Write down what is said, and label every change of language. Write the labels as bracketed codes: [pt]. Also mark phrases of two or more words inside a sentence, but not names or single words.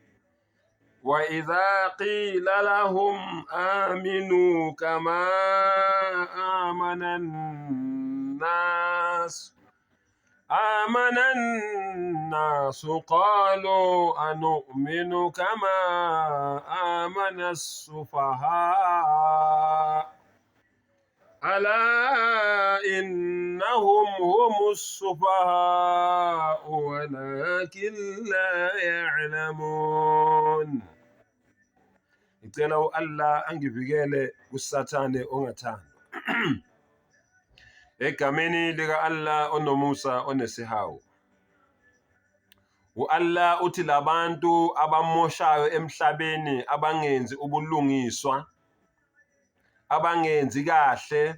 [ar] وإذا قيل لهم آمنوا كما آمن الناس قالوا أنؤمن كما آمن السفهاء ألا إنهم هم السفهاء ولكن لا يعلمون. [zu] Ngicela Allah angivikele kusathane ongathanda. Egameni lika Allah onomusa onesihawu. Allah uthi labantu abamoshayo emhlabeni abangenzi ubulungiswa, abangenzi kahle,